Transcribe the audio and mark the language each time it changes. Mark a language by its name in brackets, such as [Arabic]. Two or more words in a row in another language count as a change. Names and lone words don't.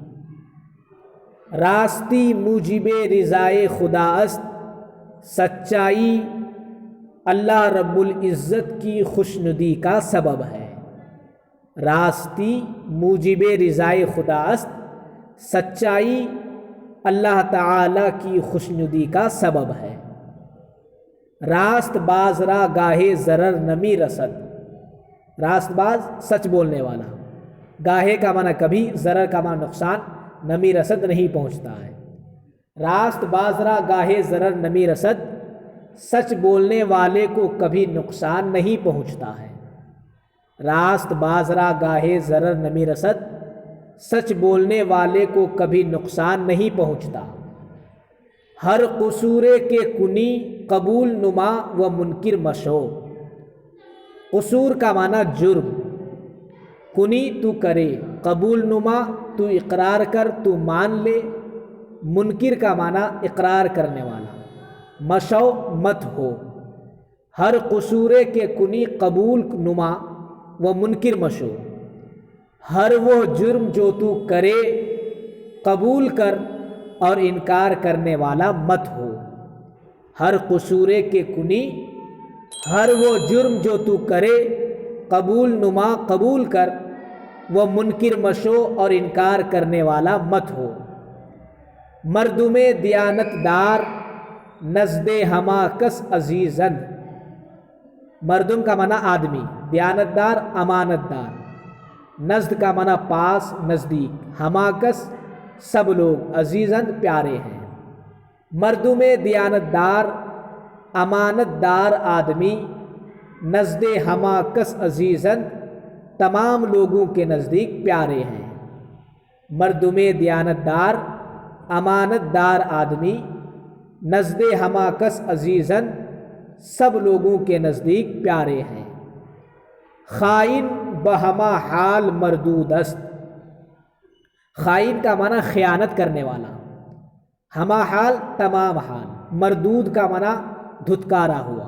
[Persian] راستی موجب رضائے خدا است، [Urdu] سچائی اللہ رب العزت کی خوشنودی کا سبب ہے۔ [Persian] راستی موجب رضائے خدا است، [Urdu] سچائی اللہ تعالی کی خوشنودی کا سبب ہے۔ [Persian] راست باز را گاہے ضرر نمی رسد، راست باز [Urdu] سچ بولنے والا، گاہے کا معنی کبھی، ضرر کا معنی نقصان، [Persian] نمی رسد [Urdu] نہیں پہنچتا ہے۔ [Persian] راست باز را گاہے ضرر نمی رسد، [Urdu] سچ بولنے والے کو کبھی نقصان نہیں پہنچتا ہے۔ [Persian] راست باز را گاہے ضرر نمی رسد، [Urdu] سچ بولنے والے کو کبھی نقصان نہیں پہنچتا۔ [Persian] ہر قصورے کے کنی قبول نما و منکر مشو، [Urdu] قصور کا معنی جرم، کنی تو کرے، [Persian] قبول نما [Urdu] تو اقرار کر، تو مان لے، منکر کا معنی اقرار کرنے والا، مشو مت ہو۔ [Persian] ہر قصورے کے کنی قبول نما و منکر مشو، [Urdu] ہر وہ جرم جو تو کرے قبول کر اور انکار کرنے والا مت ہو۔ [Persian] ہر قصورے کے کنی، [Urdu] ہر وہ جرم جو تو کرے [Persian] قبول نما [Urdu] قبول کر، [Persian] وہ منکر مشو [Urdu] اور انکار کرنے والا مت ہو۔ [Persian] مردم دیانت دار نزد ہما کس عزیزن، [Urdu] مردم کا معنی آدمی، دیانت دار امانت دار، نزد کا معنی پاس نزدیک، [Persian] ہما کس [Urdu] سب لوگ، عزیزن پیارے ہیں۔ [Persian] مردم دیانت دار [Urdu] امانت دار آدمی، [Persian] نزد ہما کس عزیزن [Urdu] تمام لوگوں کے نزدیک پیارے ہیں۔ [Persian] مردم دیانت دار [Urdu] امانت دار آدمی، [Persian] نزد ہما کس عزیزن [Urdu] سب لوگوں کے نزدیک پیارے ہیں۔ [Persian] خائن بہما حال مردود است، [Urdu] خائن کا معنی خیانت کرنے والا، [Persian] ہما حال [Urdu] تمام حال، مردود کا معنی دھتکارا ہوا۔